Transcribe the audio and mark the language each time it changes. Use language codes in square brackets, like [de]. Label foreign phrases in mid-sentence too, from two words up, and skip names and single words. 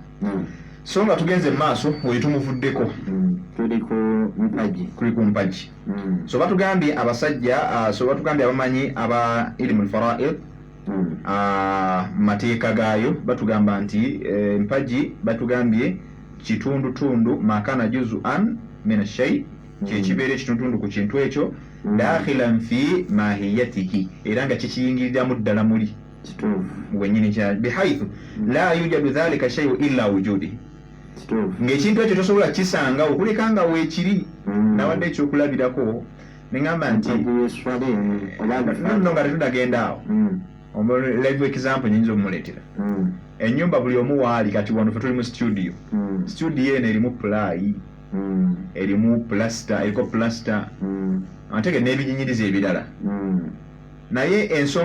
[lg] So nga tugenze maaso oyo tumuvuddeko tuli ku mpagi. So batugambye abasajja so batugambye abamanyi aba [ar] علم الفرائض [lg] mateeka gaayo batugamba nti empagi batugambye kitundutundu [ar] ما كان جزءا من الشيء [lg] kyekibeera ekitundutundu ku kintu ekyo [ar] داخلا في ماهيته [lg] era nga kikiyingiriramu ddala muli bwennyini kya bihaithu [ar] لا يوجد ذلك الشيء إلا وجود [lg] ng'ekintu ekyo tosobola kisanga okuleka nga weekiri nawadde ekyokulabirako neŋŋamba nti nno nga tetudagenda awo [en] live example [lg] nyinza okumuleetera ennyumba buli omu waali kati wano fe tuli mu studio eno erimu pulayi erimu plasta eriko plasta antege n'ebinyinyiza ebirala naye ensonga